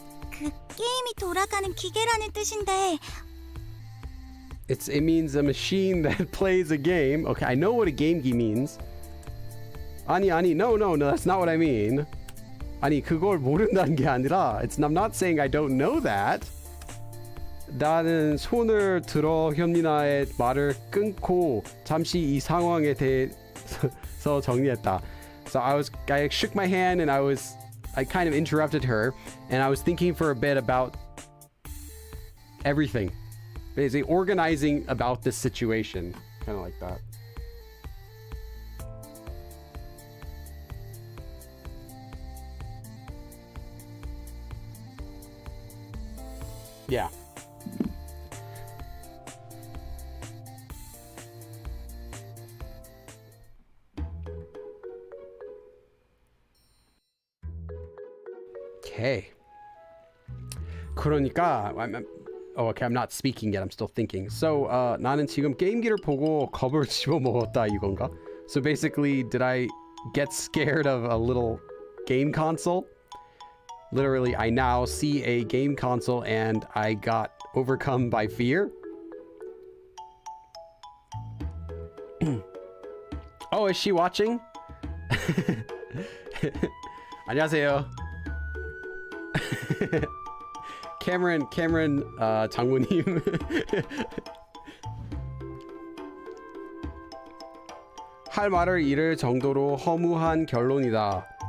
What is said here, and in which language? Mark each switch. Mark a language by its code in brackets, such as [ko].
[ko] 그 게임이 돌아가는 기계라는 뜻인데 [en] It means a machine that plays a game. Okay, I know what a game기 means. 아니, no, that's not what I mean. [ko] 아니, 그걸 모른다는 게 아니라 [en] I'm not saying I don't know that. [ko] 나는 손을 들어 현민아의 말을 끊고 잠시 이 상황에 대해서 정리했다. [en] So I shook my hand and I kind of interrupted her and I was thinking for a bit about everything. Basically organizing about this situation. Kind of like that. Yeah. Okay. 그러니까 okay, I'm not speaking yet. I'm still thinking. [ko] So, 나는 지금 게임기를 보고 겁을 집어먹었다 이건가? [en] So basically, did I get scared of a little game console? Literally, I now see a game console and I got overcome by fear. Oh, is she watching? [ko] 안녕하세요. Cameron 장모님. 할 말을 잃을 정도로 허무한 결론이다.